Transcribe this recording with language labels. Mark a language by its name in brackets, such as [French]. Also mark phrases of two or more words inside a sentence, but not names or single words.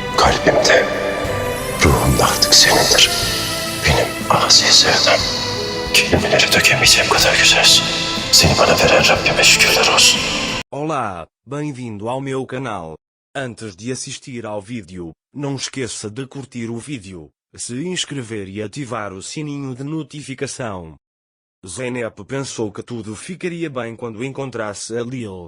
[Turkish] Kalbimde, ruhumda artık senindir. Benim asi sevdam. Kelimeleri dökemeyeceğim kadar güzelsin. Seni bana veren Rabbime şükürler olsun. [Portuguese] Olá, bem-vindo ao meu canal. Antes de assistir ao vídeo, não esqueça de curtir o vídeo, se inscrever e ativar o sininho de notificação. Zeynep pensou que tudo ficaria bem quando encontrasse a Lil.